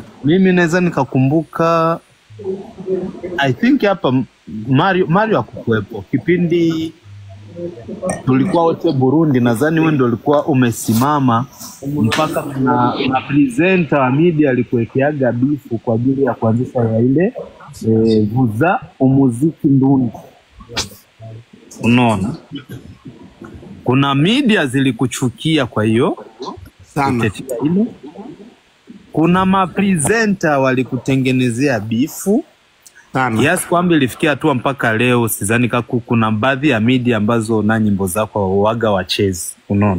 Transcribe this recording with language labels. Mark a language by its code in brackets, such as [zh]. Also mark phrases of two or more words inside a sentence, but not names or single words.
[sw] mimi naweza nikakumbuka [en] I think [sw] hapa Mario hakukuwepo kipindi tulikuwa wote Burundi, nadhani wewe ndio ulikuwa umesimama mpaka na presenter wa media alikuwekeaga bifu kwa ajili ya kuanzisha ya ile vuza umuziki ndundi. Unaona, kuna media zilikuchukia, kwa hiyo sana ile kuna mapresenter walikutengenezea bifu sana. Yes, kwamba ilifikia hatua mpaka leo sidhani kuna baadhi ya media ambazo na nyimbo zako waga wachezi, unaona,